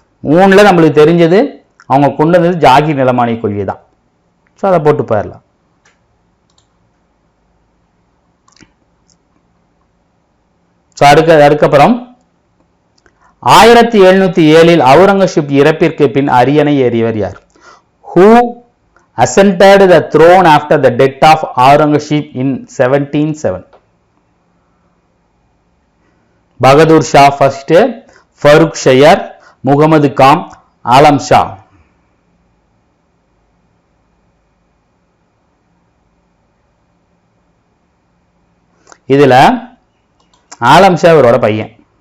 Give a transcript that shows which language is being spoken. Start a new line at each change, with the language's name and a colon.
Tamil: மூணுல நம்மளுக்கு தெரிஞ்சது அவங்க கொண்டு வந்தது ஜாகிர் நிலமானி கொள்கை தான். ஸோ அதை போட்டு போயிடலாம். அதுக்கப்புறம் 1707 அவுரங்கசீப் இறப்பிற்கு பின் அரியணை ஏறியவர் யார்?
English: Who ascended the throne after the death of Aurangzeb in 1707?
Tamil: Bahadur Shah first, Farooq shire, Mohammed com, ஆலம் ஷா. இதுல ஆலம் ஷா இவரோட பையன்.